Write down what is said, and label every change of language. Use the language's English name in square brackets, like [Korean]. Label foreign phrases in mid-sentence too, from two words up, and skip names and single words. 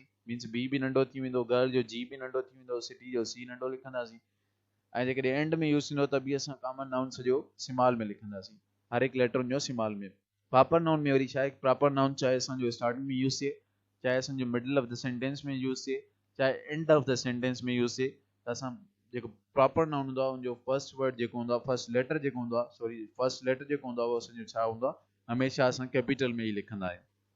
[English] means B [Sindhi] बि नंढो थी वेंदो, गर्ल जो जी बि नंढो थी वेंदो, सिटी जो सी नंढो लिखंदासीं। ऐं जेकॾहिं एंड में यूज़ थींदो त बि असां [English] common noun [Sindhi] सॼो स्मॉल में लिखंदासीं, हर हिकु लेटर हुनजो स्मॉल में। [English] proper noun [Sindhi] में वरी छा आहे, [English] proper noun [Sindhi] चाहे असांजो स्टार्टिंग में यूज़ थिए, चाहे असांजो [English] middle of the sentence [Sindhi] में यूज़ थिए, चाहे [English] end of the sentence [Sindhi] में यूज़ थिए, त असां जेको [English] proper noun [Sindhi] हूंदो आहे उनजो [English] first word [Sindhi] जेको हूंदो आहे, [English] first letter [Sindhi] जेको हूंदो आहे, [English] first letter [Sindhi] जेको हूंदो आहे उहो असांजो छा हूंदो आहे, हमेशह असां कैपिटल में ई लिखंदा आहियूं।